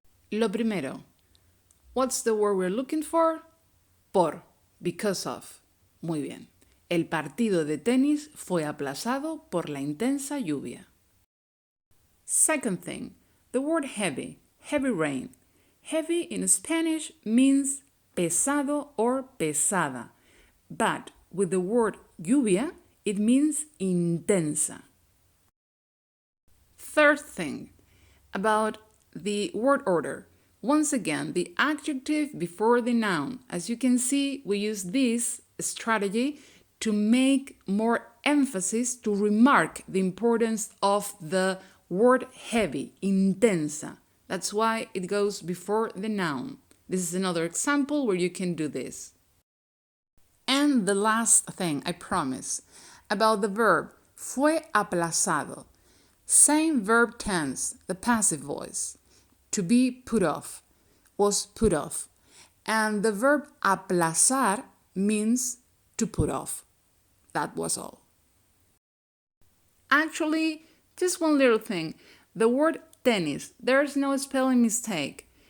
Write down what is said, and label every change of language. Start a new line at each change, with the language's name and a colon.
Spanish: Lo primero.
English: What's the word we're looking for?
Spanish: Por.
English: Because of.
Spanish: Muy bien. El partido de tenis fue aplazado por la intensa lluvia.
English: Second thing, the word heavy, heavy rain. Heavy in Spanish means pesado or pesada, but with the word lluvia, it means intensa. Third thing, about the word order. Once again, the adjective before the noun. As you can see, we use this strategy to make more emphasis, to remark the importance of the word heavy, intensa. That's why it goes before the noun. This is another example where you can do this. And the last thing, I promise, about the verb
Spanish: fue aplazado.
English: Same verb tense, the passive voice. To be put off, was put off. And the verb aplazar means to put off. That was all. Actually, just one little thing. The word tenis, there's no spelling mistake.